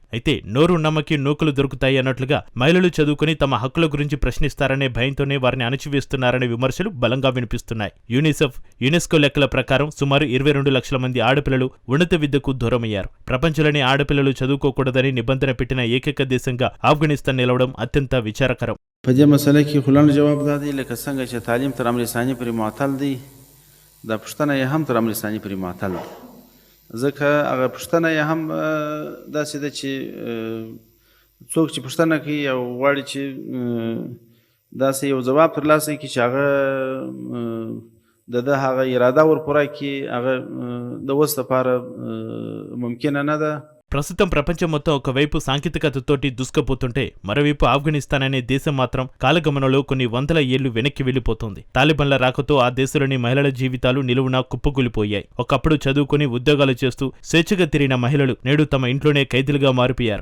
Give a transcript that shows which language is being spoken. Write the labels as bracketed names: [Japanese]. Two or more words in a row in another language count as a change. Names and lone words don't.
[Telugu] అయితే నోరు నమ్మకి నూకలు దొరుకుతాయి అన్నట్లుగా మహిళలు చదువుకుని తమ హక్కుల గురించి ప్రశ్నిస్తారనే భయంతోనే వారిని అణచివేస్తున్నారనే విమర్శలు బలంగా వినిపిస్తున్నాయి. యునెస్కో లెక్కల ప్రకారం సుమారు 22 లక్షల మంది ఆడపిల్లలు ఉన్నత విద్యకు దూరమయ్యారు. ప్రపంచంలోని ఆడపిల్లలు చదువుకోకూడదని నిబంధన పెట్టిన ఏకైక దేశంగా ఆఫ్ఘనిస్తాన్ నిలవడం అత్యంత విచారకరం. [Pashto] په دې مسله کې خلانو جواب دادی لکه څنګه چې تعلیم تر امر ثاني پورې معطل دی، دا پښتنه یې هم تر امر ثاني پورې معطل دی. ځکه هغه پښتنه یې هم داسې ده چې څوک چې پښتنه کوي او غواړي چې داسې یو ځواب ترلاسه کړي چې هغه د هغه اراده ورپوره کړي، هغه د اوس لپاره ممکنه نه ده. [Telugu] ప్రస్తుతం ప్రపంచం మొత్తం ఒకవైపు సాంకేతికతతోటి దూసుకుపోతుంటే మరోవైపు ఆఫ్ఘనిస్తాన్ అనే దేశం మాత్రం కాలగమనంలో కొన్ని 100 ఏళ్లు వెనక్కి వెళ్లిపోతుంది. తాలిబన్ల రాకతో ఆ దేశంలోని మహిళల జీవితాలు నిలువునా కుప్పకూలిపోయాయి. ఒకప్పుడు చదువుకుని ఉద్యోగాలు చేస్తూ స్వేచ్ఛగా తిరిగిన మహిళలు నేడు తమ ఇంట్లోనే ఖైదీలుగా మారిపోయారు.